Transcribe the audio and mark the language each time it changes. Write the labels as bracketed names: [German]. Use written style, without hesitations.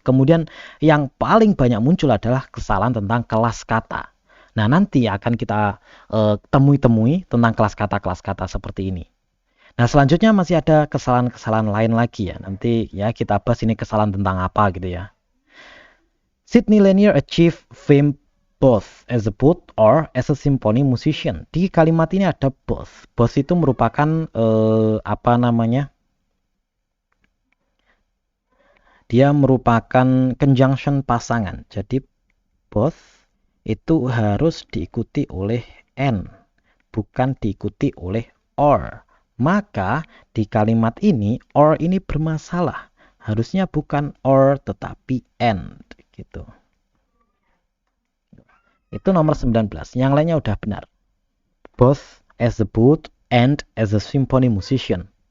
[Indonesian] Kemudian yang paling banyak muncul adalah kesalahan tentang kelas kata. Nah, nanti akan kita temui tentang kelas kata seperti ini. Nah, selanjutnya masih ada kesalahan-kesalahan lain lagi ya. Nanti ya kita bahas ini kesalahan tentang apa gitu ya. [English] Sidney Lanier achieved fame both as a both or as a symphony musician. [Indonesian] Di kalimat ini ada both. Both itu merupakan apa namanya? Dia merupakan conjunction pasangan. Jadi both itu harus diikuti oleh and, bukan diikuti oleh or. Maka di kalimat ini or ini bermasalah. Harusnya bukan or tetapi and gitu. Itu nomor 19. Yang lainnya udah benar. [English] Both as a boot and as a symphony musician.